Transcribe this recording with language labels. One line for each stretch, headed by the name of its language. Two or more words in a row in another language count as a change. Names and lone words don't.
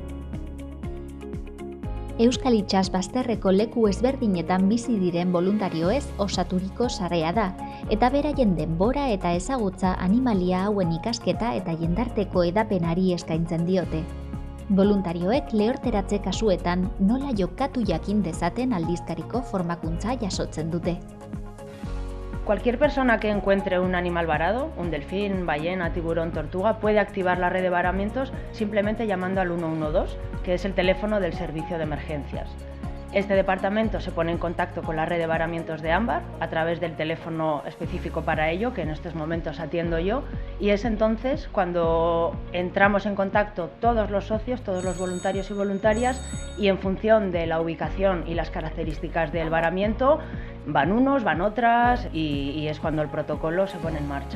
Basque: Euskal itsas bazterreko leku ezberdinetan bizi diren boluntarioez osaturiko sarea da, eta beraien denbora eta ezagutza animalia hauen ikasketa eta jendarteko edapenari eskaintzen diote. Voluntarioek lehorteratze kasuetan nola jokatu jakin dezaten aldizkariko formakuntza jasotzen dute.
Spanish: Cualquier persona que encuentre un animal varado, un delfín, ballena, tiburón, tortuga, puede activar la red de varamientos simplemente llamando al 112, que es el teléfono del servicio de emergencias. Este departamento se pone en contacto con la red de varamientos de Anbar a través del teléfono específico para ello, que en estos momentos atiendo yo, y es entonces cuando entramos en contacto todos los socios, todos los voluntarios y voluntarias, y en función de la ubicación y las características del varamiento, van unos, van otras, y es cuando el protocolo se pone en marcha.